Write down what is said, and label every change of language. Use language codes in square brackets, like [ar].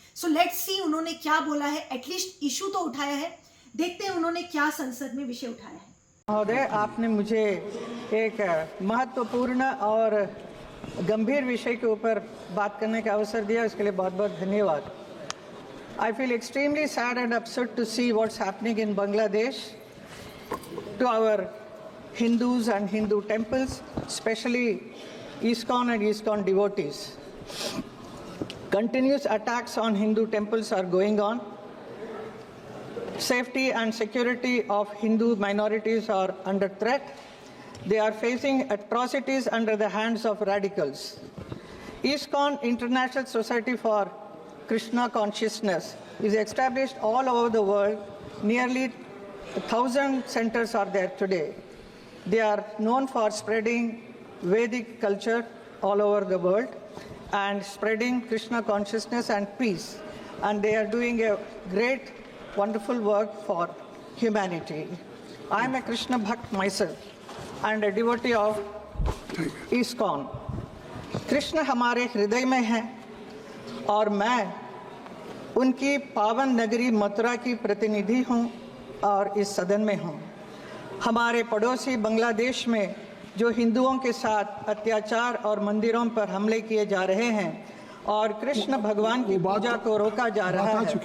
[en] so let's see [hi] उन्होंने क्या बोला है। एटलीस्ट इशू तो उठाया है, देखते हैं उन्होंने क्या संसद में विषय उठाया है। महोदय, आपने मुझे एक महत्वपूर्ण और गंभीर विषय के ऊपर बात करने का अवसर दिया, इसके लिए बहुत बहुत धन्यवाद। [en] I feel extremely sad and upset to see what's happening in Bangladesh to our Hindus and Hindu temples, especially ISKCON and ISKCON devotees. Continuous attacks on Hindu temples are going on. Safety and security of Hindu minorities are under threat. They are facing atrocities under the hands of radicals. ISKCON, International Society for Krishna Consciousness, is established all over the world. Nearly 1,000 centers are there today. They are known for spreading Vedic culture all over the world and spreading Krishna consciousness and peace. And they are doing a great, wonderful work for humanity. I am a Krishna Bhakt myself and a devotee of ISKCON. [hi] Krishna हमारे हृदय में हैं और मैं उनकी पावन नगरी मथुरा की प्रतिनिधि हूं और इस सदन में हूं। हमारे पड़ोसी बांग्लादेश में जो हिंदुओं के साथ अत्याचार और मंदिरों पर हमले किए जा रहे हैं और कृष्ण भगवान की पूजा को रोका जा रहा है,